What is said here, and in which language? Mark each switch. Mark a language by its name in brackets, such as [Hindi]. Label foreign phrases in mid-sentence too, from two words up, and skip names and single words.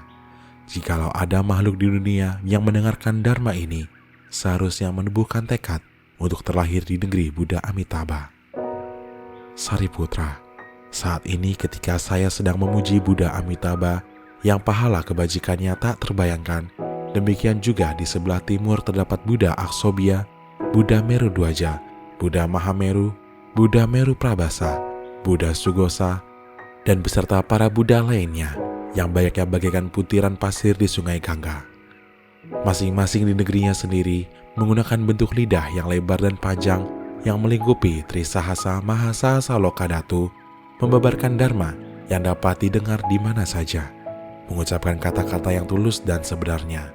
[Indonesian] Jikalau ada makhluk di dunia yang mendengarkan Dharma ini, seharusnya menubuhkan tekad untuk terlahir di negeri Buddha Amitabha. Sariputra, saat ini ketika saya sedang memuji Buddha Amitabha yang pahala kebajikannya tak terbayangkan, demikian juga di sebelah timur terdapat Buddha Aksobya, Buddha Meru Dwaja, Buddha Mahameru, Buddha Meru Prabasa, Buddha Sugosa, dan beserta para Buddha lainnya yang banyaknya bagaikan butiran pasir di sungai Gangga. Masing-masing di negerinya sendiri menggunakan bentuk lidah yang lebar dan panjang yang melingkupi Trisahasa Mahasahasa Lokadatu, membabarkan Dharma yang dapat didengar di mana saja, mengucapkan kata-kata yang tulus dan sebenarnya.